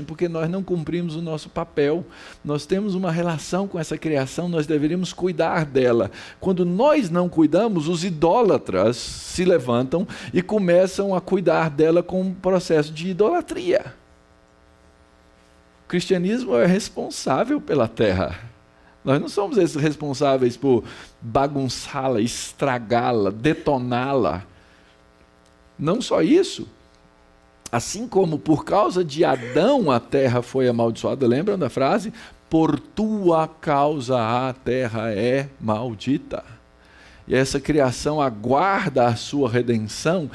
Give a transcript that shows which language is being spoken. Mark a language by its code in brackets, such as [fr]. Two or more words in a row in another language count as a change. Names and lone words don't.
[pt] Porque nós não cumprimos o nosso papel. Nós temos uma relação com essa criação, nós deveríamos cuidar dela. Quando nós não cuidamos, os idólatras se levantam e começam a cuidar dela com um processo de idolatria. O cristianismo é responsável pela terra. Nós não somos esses responsáveis por bagunçá-la, estragá-la, detoná-la. Não só isso, assim como por causa de Adão a terra foi amaldiçoada, lembram da frase? Por tua causa a terra é maldita. E essa criação aguarda a sua redenção.